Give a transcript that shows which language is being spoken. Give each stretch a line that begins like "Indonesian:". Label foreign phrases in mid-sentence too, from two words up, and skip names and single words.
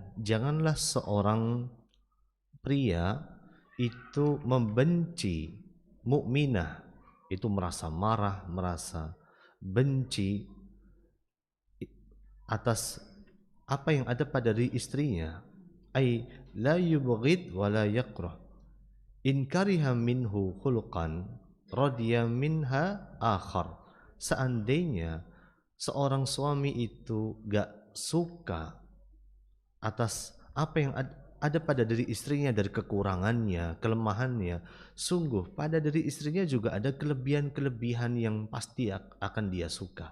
Indonesian: Janganlah seorang pria itu membenci mukminah, itu merasa marah, merasa benci atas apa yang ada pada diri istrinya.
Arabic: أي لا يبغض ولا يكره. إن كره منه خلقا رضي منها آخر.
Indonesian: Seandainya seorang suami itu gak suka atas apa yang ada pada diri istrinya dari kekurangannya, kelemahannya, sungguh pada diri istrinya juga ada kelebihan-kelebihan yang pasti akan dia suka.